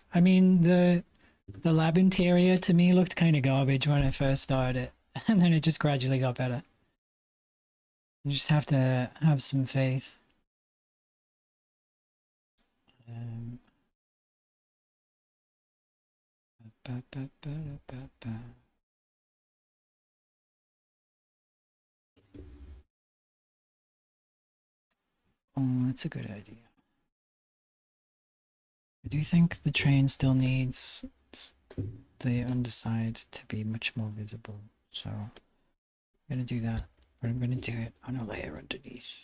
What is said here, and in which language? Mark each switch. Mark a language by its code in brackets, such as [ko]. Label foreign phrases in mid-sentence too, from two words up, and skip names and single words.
[en] I mean the lab interior to me looked kind of garbage when I first started it, and then it just gradually got better. You just have to have some faith. Um, ba, ba, ba, ba, ba. Oh, that's a good idea. I do think the train still needs the underside to be much more visible, so I'm gonna do that, but I'm gonna do it on a layer underneath.